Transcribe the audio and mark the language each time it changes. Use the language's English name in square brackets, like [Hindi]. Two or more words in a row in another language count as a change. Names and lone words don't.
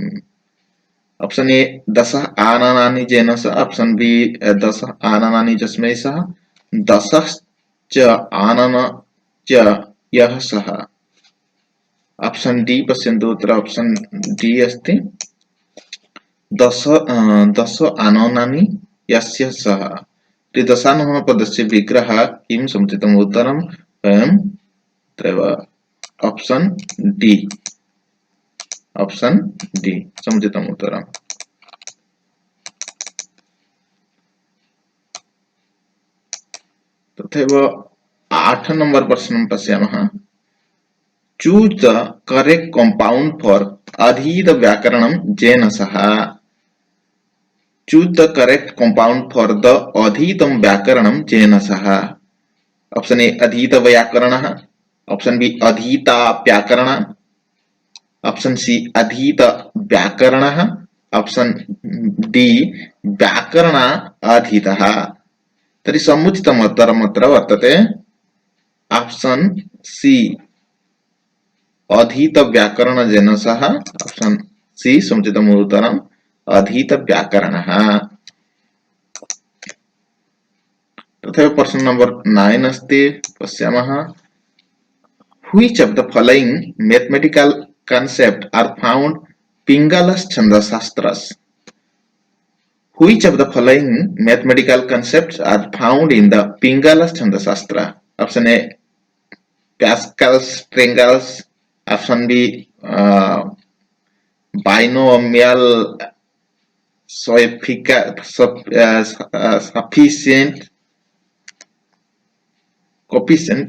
[English] option A [Sanskrit] दश आननानि जेन सह, [English] option B [Sanskrit] दश आननानि जस्मै सह, दशश्च आनन च यः सह। [English] option D [Sanskrit] पश्यन्तु अत्र [English] option D [Sanskrit] अस्ति दश आननानि यस्य सह। दशाननः पदस्य विग्रह किं? समुचितम् उत्तरं वयं अत्रैव [English] option D. option D [Sanskrit] समुचितम् उत्तरम्। तथैव 8 नंबर प्रश्नं पश्यामः। [English] choose the correct compound for [Sanskrit] अधीत व्याकरणं जेन सह। [English] choose the correct compound for the [Sanskrit] अधीतं व्याकरणं जेन सह। [English] option A [Sanskrit] अधीत व्याकरणः, [English] option B [Sanskrit] अधीता व्याकरण, [English] option C [Sanskrit] अधीत व्याकरणः, [English] option D [Sanskrit] व्याकरण अधीतः। तर्हि समुचितम् उत्तरम् अत्र वर्तते [English] option C [Sanskrit] अधीत व्याकरण जेन सह। [English] option C [Sanskrit] समुचितम् उत्तरम् अधीत व्याकरणः। तथैव प्रश्न नंबर 9 अस्ति पश्यामः। [English] Which of the following mathematical concepts are found Pingala's Chandasastras? Which of the following mathematical concepts are found in the Pingala's Chandasastra? Option A Pascal's triangles, option B binomial sufficient coefficient.